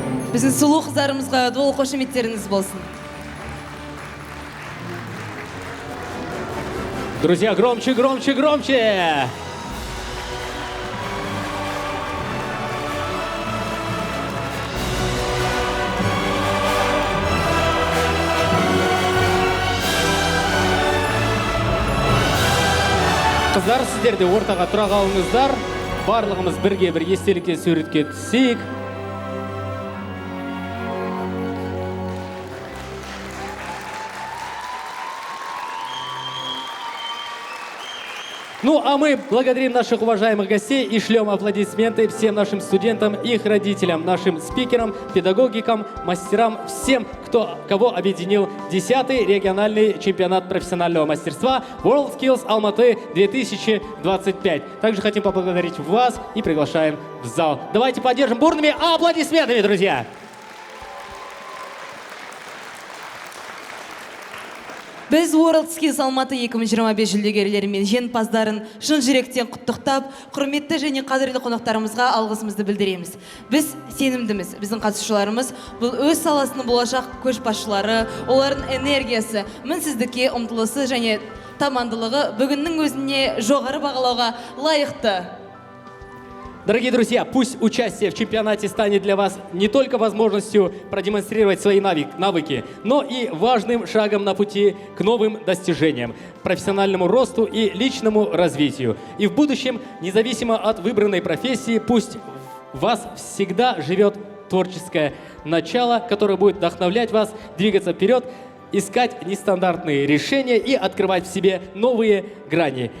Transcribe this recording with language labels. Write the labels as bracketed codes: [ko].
[kk] Біздің сұлу қыздарымызға дол қошеметтеріңіз болсын. [ru] Друзья, громче, громче, громче! [kk] Қыздар, сіздер де ортаға тұра қалыңыздар. Барлығымыз бірге бір естелікке суретке түсейік. [ru] Ну, а мы благодарим наших уважаемых гостей и шлем аплодисменты всем нашим студентам, их родителям, нашим спикерам, педагогикам, мастерам, всем, кого объединил 10-й региональный чемпионат профессионального мастерства WorldSkills Алматы 2025. Также хотим поблагодарить вас и приглашаем в зал. Давайте поддержим бурными аплодисментами, друзья! [kk] Біз WorldSkills Алматы 2025 жүлдегерлері мен жеңімпаздарын шын жүректен құттықтап, құрметті және қадірлі қонақтарымызға алғысымызды білдіреміз. Біз сенімдіміз, біздің қатысушыларымыз бұл өз саласының болашақ көшбасшылары, олардың энергиясы, мінсіздікке ұмтылысы және тамандылығы бүгіннің өзіне жоғары бағалауға лайықты. [ru] Дорогие друзья, пусть участие в чемпионате станет для вас не только возможностью продемонстрировать свои навыки, но и важным шагом на пути к новым достижениям, профессиональному росту и личному развитию. И в будущем, независимо от выбранной профессии, пусть в вас всегда живет творческое начало, которое будет вдохновлять вас двигаться вперед, искать нестандартные решения и открывать в себе новые грани.